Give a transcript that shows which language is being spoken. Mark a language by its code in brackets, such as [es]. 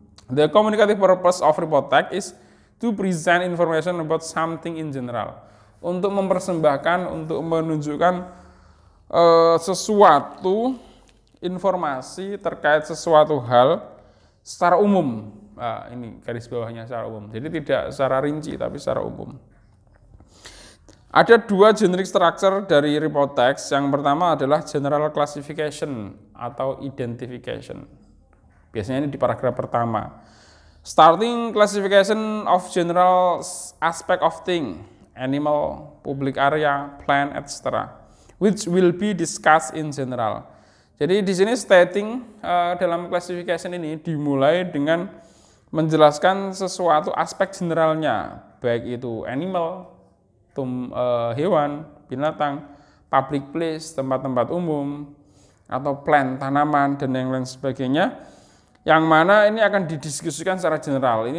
[en] The communicative purpose of report text is to present information about something in general. [id] Untuk mempersembahkan, untuk menunjukkan sesuatu informasi terkait sesuatu hal secara umum. Ini garis bawahnya secara umum. Jadi tidak secara rinci tapi secara umum. Ada dua generic structure dari report text. Yang pertama adalah general classification atau identification. Biasanya ini di paragraf pertama. [en] Starting classification of general aspect of thing, animal, public area, plant, etc., which will be discussed in general. [id] Jadi di sini stating dalam classification ini dimulai dengan menjelaskan sesuatu aspek generalnya, baik itu animal, hewan, binatang, public place, tempat-tempat umum, atau plant, tanaman, dan yang lain sebagainya, yang mana ini akan didiskusikan secara general.